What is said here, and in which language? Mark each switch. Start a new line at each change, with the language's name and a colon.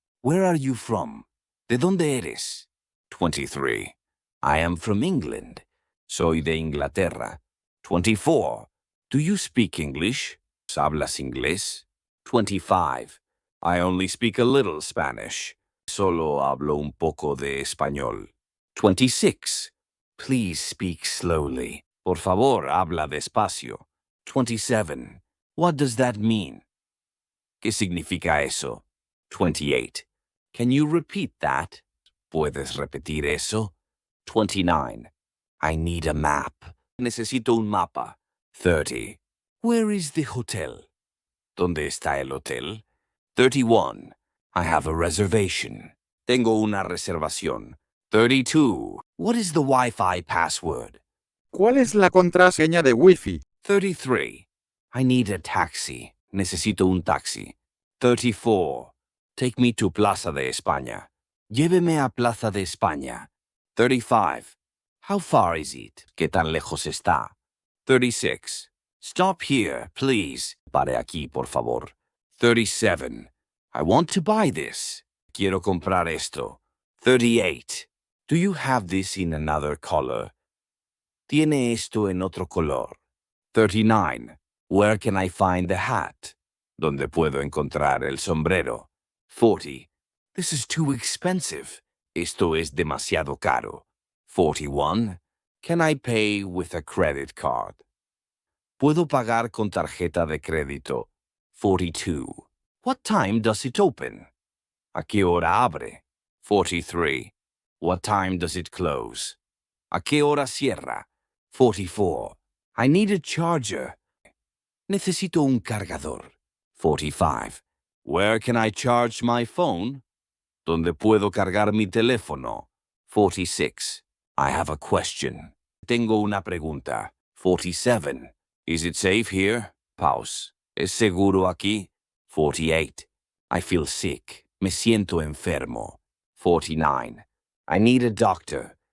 English: Where are you from?
Spanish: ¿De dónde eres?
English: 23. I am from England.
Spanish: Soy de Inglaterra.
English: 24. Do you speak English?
Spanish: ¿Hablas inglés?
English: 25. I only speak a little Spanish.
Spanish: Solo hablo un poco de español. 26.
English: Please speak slowly.
Spanish: Por favor, habla despacio.
English: 27. What does that mean?
Spanish: ¿Qué significa eso?
English: 28. Can you repeat that?
Spanish: ¿Puedes repetir eso?
English: 29. I need a map.
Spanish: Necesito un mapa.
English: 30. Where is the hotel?
Spanish: ¿Dónde está el hotel? 31.
English: I have a reservation.
Spanish: Tengo una reservación. 32.
English: What is the Wi-Fi password?
Spanish: ¿Cuál es la contraseña de Wi-Fi?
English: 33. I need a taxi.
Spanish: Necesito un taxi.
English: 34. Take me to Plaza de España.
Spanish: Lléveme a Plaza de España.
English: 35. How far is it?
Spanish: ¿Qué tan lejos está?
English: 36. Stop here, please.
Spanish: Pare aquí, por favor. 37.
English: I want to buy this.
Spanish: Quiero comprar esto.
English: 38. Do you have this in another color?
Spanish: ¿Tiene esto en otro color? 39.
English: Where can I find the hat?
Spanish: ¿Dónde puedo encontrar el sombrero?
English: 40. This is too expensive.
Spanish: Esto es demasiado caro.
English: 41. Can I pay with a credit card?
Spanish: ¿Puedo pagar con tarjeta de crédito?
English: 42. What time does it open?
Spanish: ¿A qué hora abre?
English: 43. What time does it close?
Spanish: ¿A qué hora cierra?
English: 44. I need a charger.
Spanish: Necesito un cargador.
English: 45. Where can I charge my phone?
Spanish: ¿Dónde puedo cargar mi teléfono?
English: 46. I have a question.
Spanish: Tengo una pregunta.
English: 47. Is it safe here? Pause.
Spanish: ¿Es seguro aquí?
English: 48. I feel sick.
Spanish: Me siento enfermo.
English: 49. I need a doctor.